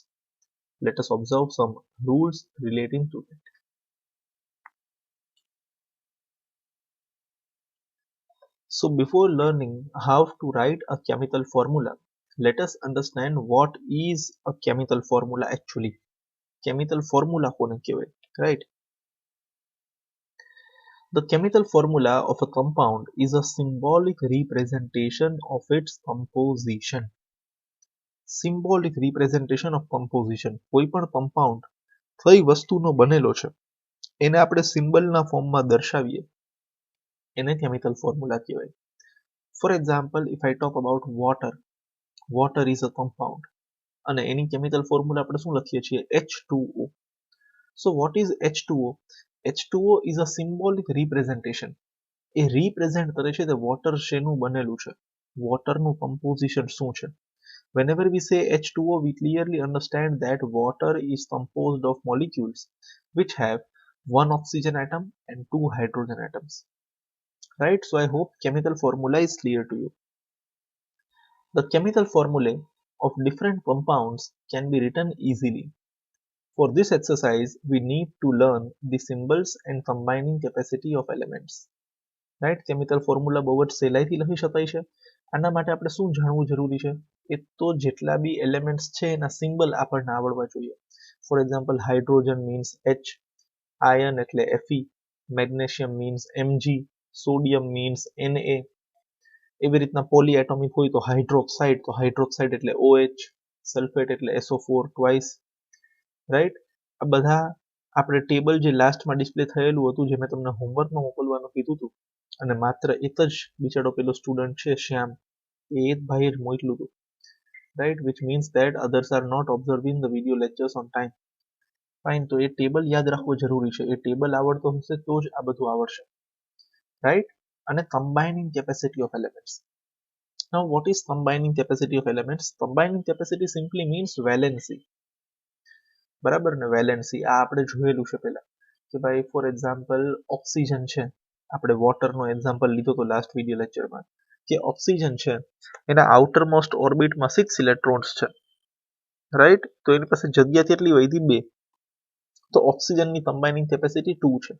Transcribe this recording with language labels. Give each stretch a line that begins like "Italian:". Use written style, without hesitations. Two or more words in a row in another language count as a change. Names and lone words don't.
English: Let us observe some rules relating to it. So before learning how to write a chemical formula, let us understand what is a chemical formula actually. Chemical formula
Gujarati: કોને કહેવાય,
English: right? The chemical formula of a compound is a symbolic representation of its composition. Symbolic representation of composition.
Gujarati: કોઈ પણ compound કઈ વસ્તુનો બનેલો છે એને આપણે સિમ્બલના ફોર્મમાં દર્શાવીએ એને
English: chemical formula
Gujarati: કહેવાય.
English: For example, if I talk about water, water is a compound
Gujarati: અને એની
English: chemical formula
Gujarati: આપણે શું લખીએ છીએ?
English: H2O. So what is H2O? H2O is a symbolic representation.
Gujarati: એ represent કરે છે કે વોટર શેનું બનેલું છે, વોટરનું composition શું છે.
English: Whenever we say H2O, we clearly understand that water is composed of molecules which have one oxygen atom and two hydrogen atoms. Right? So I hope chemical formula is clear to you. The chemical formulae of different compounds can be written easily. For this exercise, we need to learn the symbols and combining capacity of elements. right chemical formula
Gujarati: બહુ જ સહેલાઈથી લખી શકાય છે. આના માટે આપણે શું જાણવું જરૂરી છે? એ તો જેટલા બી એલિમેન્ટ્સ છે એના સિમ્બલ આપણને આવડવા જોઈએ.
English: for example
Gujarati: હાઇડ્રોજન મીન્સ H, આયર્ન એટલે Fe, મેગ્નેશિયમ મીન્સ Mg, સોડિયમ મીન્સ Na. એવી રીતના પોલીએટોમિક હોય તો હાઇડ્રોક્સાઇડ એટલે OH, સલ્ફેટ એટલે SO4 ટ્વાઇસ. રાઈટ, આ બધા આપણે ટેબલ જે લાસ્ટમાં ડિસ્પ્લે થયેલું હતું જે મેં તમને હોમવર્કમાં મોકલવાનું કીધું હતું અને માત્ર એક જ બિચારો પેલો સ્ટુડન્ટ છે શ્યામ, એ જ ભાઈએ જ મોકલ્યું હતું, રાઈટ,
English: which means that others are not observing the video lectures on time.
Gujarati: ફાઇન, તો એ ટેબલ યાદ રાખવો જરૂરી છે. એ ટેબલ આવડતો હશે તો જ આ બધું આવડશે, રાઈટ.
English: અને combining capacity of elements. Now what is combining capacity of elements? Combining capacity simply means valency.
Gujarati: બરાબર ને, વેલેન્સી આ આપણે જોયેલું છે પહેલા કે ભાઈ
English: for example
Gujarati: ઓક્સિજન છે, આપણે વોટરનો એક્ઝામ્પલ લીધો તો
English: last video lecture
Gujarati: કે ઓક્સિજન છે એના
English: outermost orbit
Gujarati: 6 ઇલેક્ટ્રોન્સ છે, રાઈટ. તો એની પાસે જગ્યા કેટલી વધી? 2. તો ઓક્સિજનની
English: combining capacity
Gujarati: 2 છે.